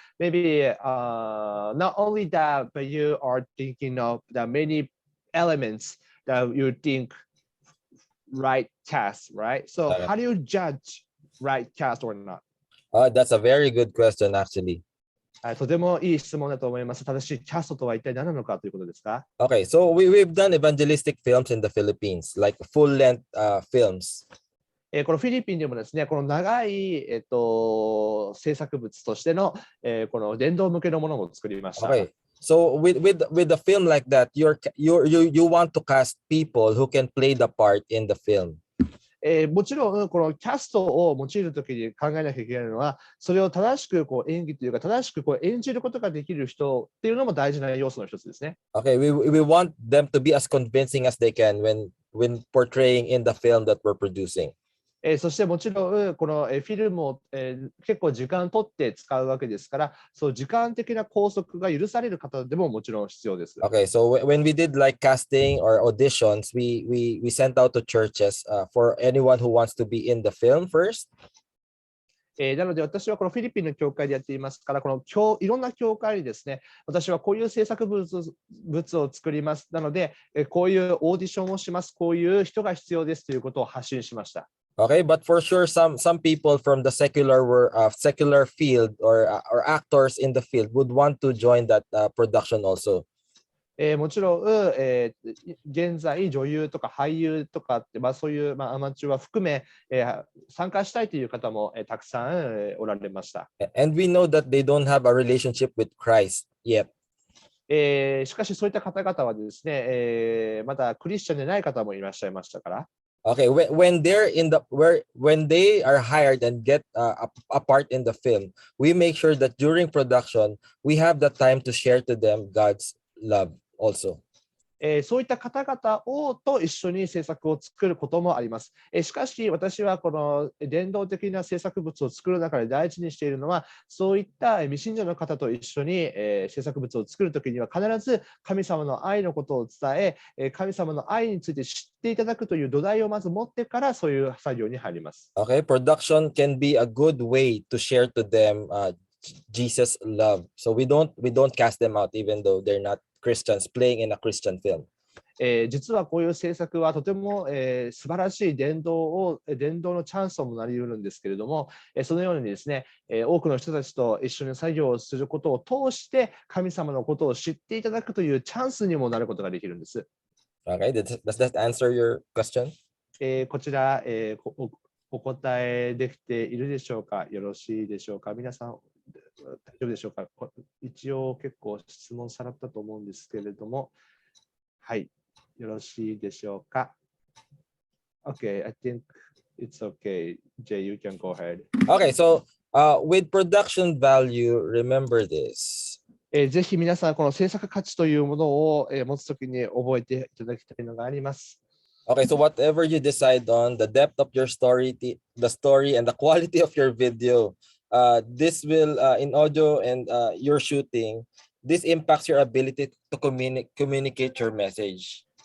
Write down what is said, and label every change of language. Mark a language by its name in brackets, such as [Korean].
[English] Maybe not only that, but you are thinking of the many elements that you think right cast, right? So how do you judge right cast or not? That's a very good question, actually. [Japanese] とてもいい質問だと思います。正しいキャストとは一体何なのかということですか？ [English] Okay, so we've done evangelistic films in the Philippines, like full-length films. [Japanese] このフィリピンでもですね、この長い、制作物としての、この伝道向けのものを作りました。 [English] Okay, so with a film like that, you want to cast people who can play the part in the film. [Japanese] もちろん、このキャストを用いるときに考えなきゃいけないのは、それを正しく演技というか、正しく演じることができる人っていうのも大事な要素の一つですね。 [English] Okay, we want them to be as convincing as they can when portraying in the film that we're producing. [Japanese] そしてもちろん、このフィルムを結構時間取って使うわけですから、そう時間的な拘束が許される方でももちろん必要です。 [English] Okay, so when we did like casting or auditions, we sent out to churches for anyone who wants to be in the film first. [Japanese] なので私はこのフィリピンの教会でやっていますから、このいろんな教会にですね、私はこういう制作物を作ります。なので、こういうオーディションをします。こういう人が必要ですということを発信しました。 [English] Okay, but for sure, some people from the secular field or actors in the field would want to join that production also. [Japanese] もちろん、現在女優とか俳優とかって、そういう、アマチュア含め、参加したいという方も、たくさん、おられました。 [English] And we know that they don't have a relationship with Christ yet. [Japanese] しかしそういった方々はですね、まだクリスチャンでない方もいらっしゃいましたから。 [English] Okay, when they are hired and get a part in the film, we make sure that during production we have the time to share to them God's love also. [Japanese] そういった方々と一緒に制作を作ることもあります。しかし私はこの伝道的な制作物を作る中で大事にしているのは、そういった未信者の方と一緒に制作物を作るときには必ず神様の愛のことを伝え、神様の愛について知っていただくという土台をまず持ってからそういう作業に入ります。 [English] Okay, production can be a good way to share to them Jesus' love. So we don't cast them out even though they're not Christians playing in a Christian film. [Japanese] 実はこういう制作はとても、素晴らしい伝道のチャンスもなり得るんですけれども、そのようにですね、多くの人たちと一緒に作業をすることを通して神様のことを知っていただくというチャンスにもなることができるんです。 [English] Okay, does that answer your question? [Japanese] こちら、お答えできているでしょうか？よろしいでしょうか？皆さん大丈夫でしょうか？一応結構質問されたと思うんですけれども、はい、よろしいでしょうか？ [English] Okay, I think it's okay. Jay, you can go ahead. Okay, so with production value, remember this. [Japanese] ぜひ皆さん、この制作価値というものを持つときに覚えていただきたいのがあります。 [English] Okay, so whatever you decide on, the depth of your story, the story, and the quality of your video, this will, in audio and your shooting, this impacts your ability to communicate your message.